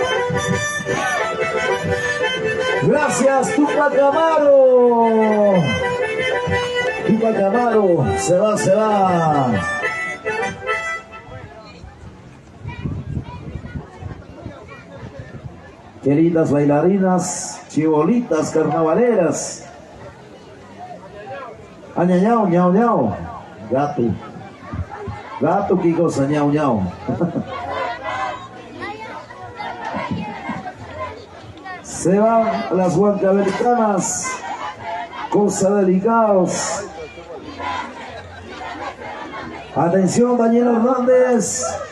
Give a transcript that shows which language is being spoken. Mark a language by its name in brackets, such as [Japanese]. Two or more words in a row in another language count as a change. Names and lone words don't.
[Spanish] Gracias, Tupatamaro. Tupatamaro, se va, se va. Queridas bailarinas, chibolitas, carnavaleras. Añañao, ñao, ñao. Gato. Gato, qué cosa, ñao, ñao. Se van las huancavelicanas, cosa delicados. Atención, Daniel Hernández.